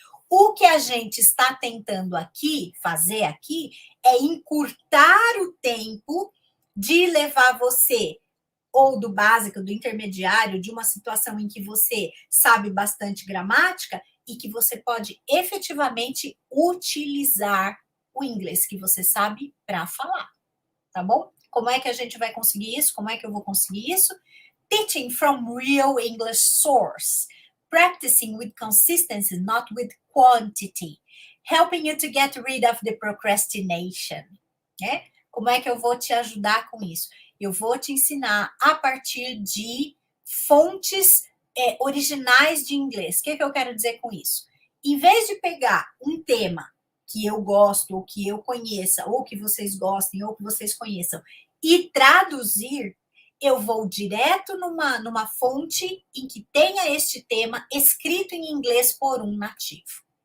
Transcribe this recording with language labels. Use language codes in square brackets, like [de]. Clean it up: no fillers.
[pt] O que a gente está tentando fazer aqui, é encurtar o tempo de levar você ou do básico, do intermediário, de uma situação em que você sabe bastante gramática e que você pode efetivamente utilizar o inglês que você sabe para falar, tá bom? Como é que a gente vai conseguir isso? Como é que eu vou conseguir isso? [en] Teaching from real English source. Practicing with consistency, not with quantity. Helping you to get rid of the procrastination. [pt] Né? Como é que eu vou te ajudar com isso? Eu vou te ensinar a partir de fontes originais de inglês. O que eu quero dizer com isso? Em vez de pegar um tema que eu gosto, ou que eu conheça, ou que vocês gostem, ou que vocês conheçam, e traduzir, eu vou direto numa fonte em que tenha este tema escrito em inglês por um nativo.